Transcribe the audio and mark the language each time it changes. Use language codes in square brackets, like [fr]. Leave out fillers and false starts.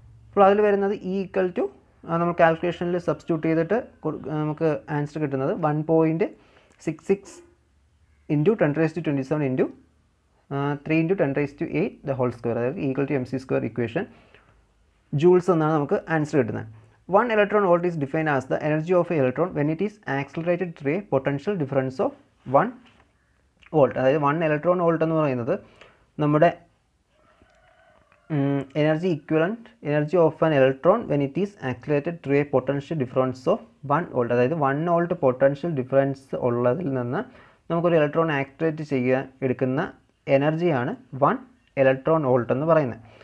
[ml] അപ്പോൾ അതിൽ വരുന്നത് ഈക്വൽ ടു നമ്മൾ കാൽക്കുലേഷനിൽ സബ്സ്റ്റിറ്റ്യൂട്ട് ചെയ്തിട്ട് നമുക്ക് ആൻസർ കിട്ടുന്നത് 1.66 into 10⁻27 into 3 into 10⁻8 the whole square, അതായത് equal to MC² equation joules എന്നാണ് നമുക്ക് ആൻസർ കിട്ടുന്നത്. [en] 1 electron volt is defined as the energy of an electron when it is accelerated through a potential difference of 1 volt. അതായത് 1 electron volt [ml] എന്ന് പറയുന്നത് നമ്മുടെ [en] Energy of an electron when it is accelerated through a potential difference of 1 volt. [ml] അതായത് 1 volt potential difference ഉള്ളതിൽ നിന്ന് നമുക്കൊരു electron accelerate ചെയ്യാൻ എടുക്കുന്ന എനർജിയാണ് 1 electron volt എന്ന് പറയുന്നത്.